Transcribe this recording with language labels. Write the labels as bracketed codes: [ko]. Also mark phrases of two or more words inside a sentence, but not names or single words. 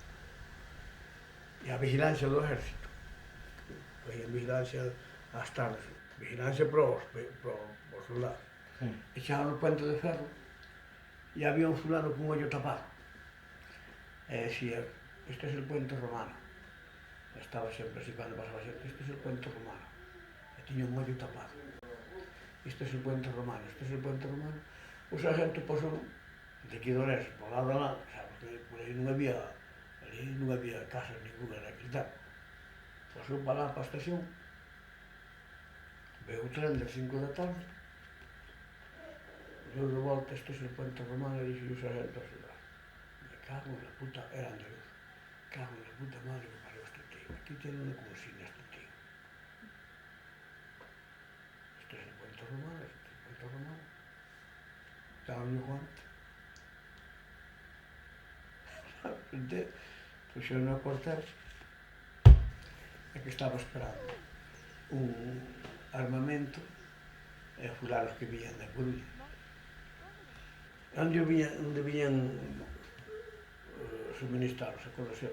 [gl] E a vigilancia do ejército, foi a vigilancia ás tardes, vigilancia para os soldados. Echaban o puente de ferro e había un fulano con un ollo tapado. [es] E decía, este es el puente romano. [gl] Estaba sempre así, cando pasaba xente, [es] este es el puente romano. [gl] E tiña un ollo tapado. [es] Este es el puente romano, este es el puente romano. [gl] O sargento posou de aquí do Orense, por lado lá, sabes que por aí non había casas ninguna naquele tempo. Posou para lá, para a estación, veu o tren das 5 da tarde, deu de volta, [es] este es el puente romano, [gl] e dixo o sargento a soldado, [es] me cago en la puta, era andaluz, cago en la puta madre que parió este tío, aquí tiene una consigna este tío. Este es el puente romano, este es el puente romano. Estaba mi guante. [gl] Puxeron a cortar e que estaba esperando un armamento e fulanos que viñan da Coruña. Onde viñan suministrados a Codosero.